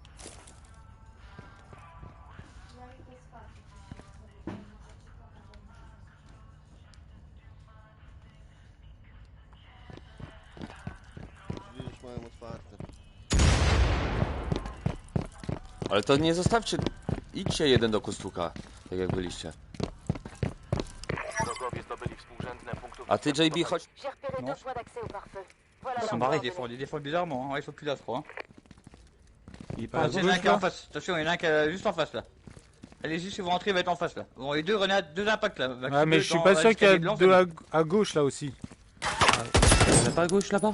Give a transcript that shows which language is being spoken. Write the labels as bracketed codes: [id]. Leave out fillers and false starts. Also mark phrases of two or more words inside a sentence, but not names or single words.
[pl] Drzwi już mają otwarte. Ale to nie zostawcie... Idźcie jeden do kostuka, tak jak byliście. Wrogowie zdobyli współrzędne punktów A ty, dostępu JB, do chodź... [fr] J'ai repéré Non. deux choix d'accès au pare-feu. Voilà Ils sont leurs barrés, coordonnées. des fois bizarrement. Ouais, ils sont plus là, je crois. Il est Ah, pas à il y en a gauche, un qui est en là face. Attention, il y en a un qui est juste en face là. Allez-y, si vous rentrez, il va être en face là. Bon, et deux grenades, deux impacts là. Ah, mais je suis pas sûr qu'il y a deux à gauche là aussi. Il y en a pas à gauche là-bas?